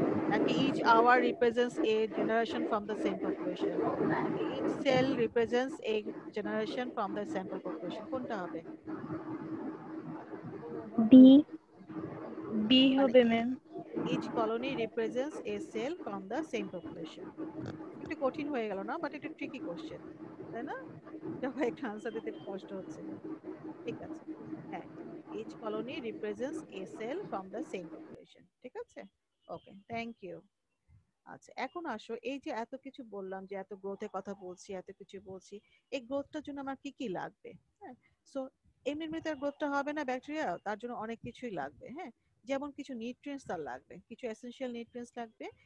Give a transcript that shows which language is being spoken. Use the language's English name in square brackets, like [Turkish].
[English] নাকি each hour represents a generation from the same population, নাকি each cell represents a generation from the sample population? [Bangla] কোনটা হবে? B. B মানে হবে ma'am. [English] each colony represents a cell from the same population। [Bangla] একটু কঠিন হয়ে গেল না, বাট একটু ট্রিকি কোশ্চেন, তাই না? যখন একটা আনসার দিতে একটু কষ্ট হচ্ছিল। ঠিক আছে, হ্যাঁ, [English] each colony represents a cell from the same population। [Bangla] ঠিক আছে, ওকে, থ্যাংক ইউ। আচ্ছা, এখন আসো, এই যে এত কিছু বললাম, যে এত গ্রোথের কথা বলছি, এত কিছু বলছি, এই গ্রোথটার জন্য আমার কি কি লাগবে? হ্যাঁ, সো এমনিতে গ্রোথটা হবে না ব্যাকটেরিয়া, তার জন্য অনেক কিছুই লাগবে। হ্যাঁ, যেমন কিছু নিউট্রিয়েন্টস তার লাগবে, কিছু এসেনশিয়াল নিউট্রিয়েন্টস লাগবে।